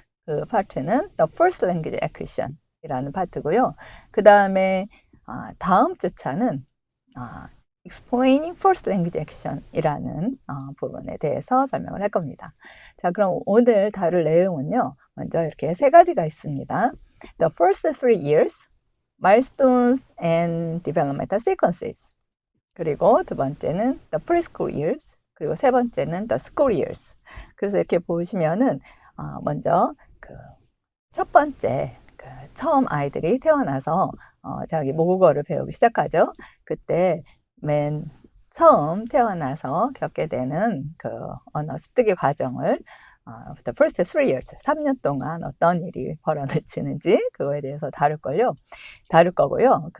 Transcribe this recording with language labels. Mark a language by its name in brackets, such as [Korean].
[Korean] 그 파트는 [English] The First Language Acquisition [Korean] 이라는 파트고요. 그 다음에 다음 주차는 [English] Explaining First Language Acquisition [Korean] 이라는 부분에 대해서 설명을 할 겁니다. 자, 그럼 오늘 다룰 내용은요. 먼저 이렇게 세 가지가 있습니다. [English] The first 3 years, milestones and developmental sequences. [Korean] 그리고 두 번째는 [English] the preschool years. [Korean] 그리고 세 번째는 [English] the school years. [Korean] 그래서 이렇게 보시면은 먼저 그 첫 번째 처음 아이들이 태어나서 자기 모국어를 배우기 시작하죠. 그때 맨 처음 태어나서 겪게 되는 그 언어 습득의 과정을 [English] the first 3 years, [Korean] 3년 동안 어떤 일이 벌어지는지 그거에 대해서 다룰 거고요.